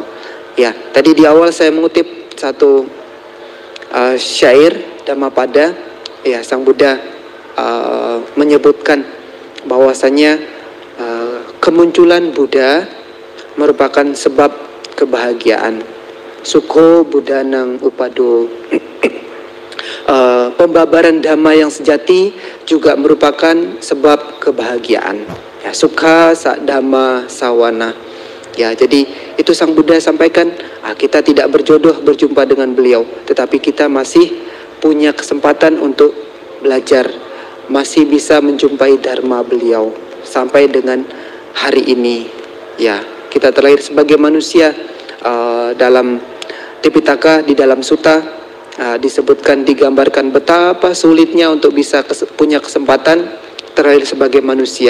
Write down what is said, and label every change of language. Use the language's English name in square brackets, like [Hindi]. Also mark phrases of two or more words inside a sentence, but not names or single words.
[Indonesian] Ya, tadi di awal saya mengutip satu syair Dhammapada. Ya, Sang Buddha menyebutkan bahwasanya kemunculan Buddha merupakan sebab kebahagiaan. [Pali] Sukho Buddhanang Upado. [Indonesian] Pembabaran dhamma yang sejati juga merupakan sebab kebahagiaan. Ya, [Pali] sukha dhamma sawana. [Indonesian] Ya, jadi itu Sang Buddha sampaikan, kita tidak berjodoh berjumpa dengan beliau, tetapi kita masih punya kesempatan untuk belajar, masih bisa menjumpai dharma beliau sampai dengan hari ini. Ya, kita terlahir sebagai manusia. Dalam Tipitaka, di dalam Sutta disebutkan, digambarkan betapa sulitnya untuk bisa punya kesempatan terlahir sebagai manusia.